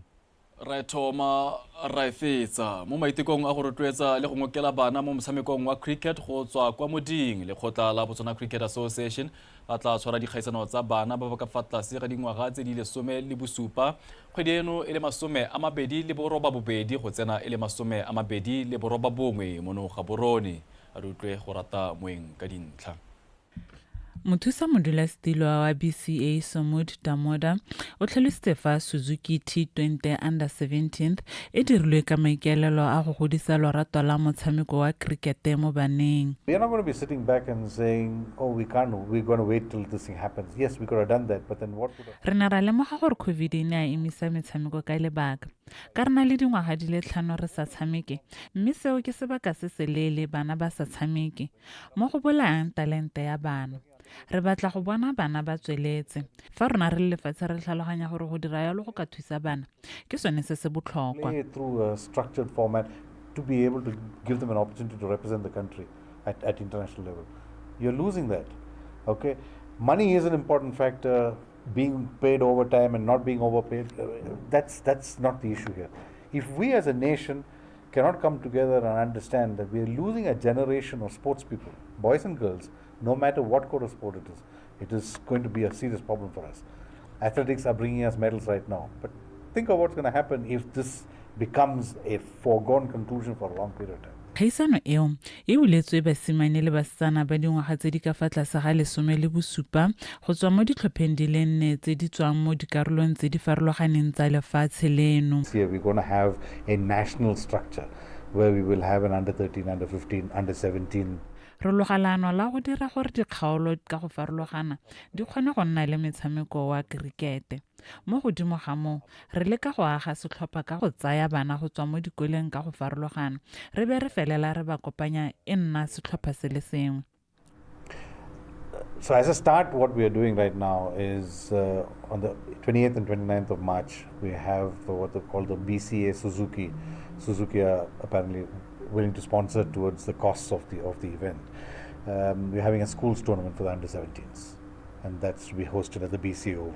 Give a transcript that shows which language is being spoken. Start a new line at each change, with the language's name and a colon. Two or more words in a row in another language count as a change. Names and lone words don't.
Tswana: Ra thoma ra fetsa mo maitekong a go rotloetsa le go ngokela bana mo motshamekong wa cricket go tswa kwa moding lekgotla la Botswana Cricket Association ba tla tshwara dikgaisano tsa bana ba ba ka fa tlase ga dingwaga tse di le 17 kgwedi eno e le 22 go tsena e le 21 mo no ga borone a rutlwe go rata moeng ka dintlha. Mothusa modulasetilo wa BCA Somud Damoda o tlhalositse fa Suzuki T20 Under 17 e dirilwe ka maikaelelo a go godisa lorato la motshameko wa cricket mo baneng.
English: We are not going to be sitting back and saying, oh, we're going to wait till this thing happens. Yes, we could have done that, but then what would have...
Tswana: Re ne ra lemoga gore COVID e ne a emisa metshameko ka lebaka ka re na le dingwaga di le 5 re sa tshameke, mme seo ke sebaka se se leele bana ba sa tshameke mo go bolayang talente ya bana. Re batla go bona bana ba tsweletse fa rona re lefatshe re tlhaloganya gore go dira yalo go ka thusa bana ke sone se se botlhokwa.
English: Play through a structured format to be able to give them an opportunity to represent the country at international level. You're losing that. Okay, money is an important factor. Being paid overtime and not being overpaid, that's not the issue here. If we as a nation cannot come together and understand that we are losing a generation of sports people, boys and girls, no matter what kind of sport it is going to be a serious problem for us. Athletics are bringing us medals right now, but think of what's going to happen if this becomes a foregone conclusion for a long period of time.
Tswana: Kgaisano eo e buletswe basimane le basetsana ba dingwaga tse di ka fa tlase ga 17 go tswa mo ditlhopheng di le 4 tse di tswang mo dikarolong tse di farologaneng tsa lefatshe leno.
English: Here we're going to have a national structure where we will have an under 13, under 15, under 17.
Tswana: Re logalano la go dira gore dikgaolo ka go farologana di kgone go nna le metshameko wa cricket. Mo godimo ga mo re leka go aga setlhopha ka go tsaya bana go tswa mo dikoleng ka go farologana re be re felela re ba kopanya e nna setlhopha se le sengwe.
English: So as a start, what we are doing right now is on the 28th and 29th of March, we have what they call the BCA Suzuki. Suzuki are apparently willing to sponsor towards the costs of the event. We're having a schools tournament for the under 17s, and that's to be hosted at the BCA Oval.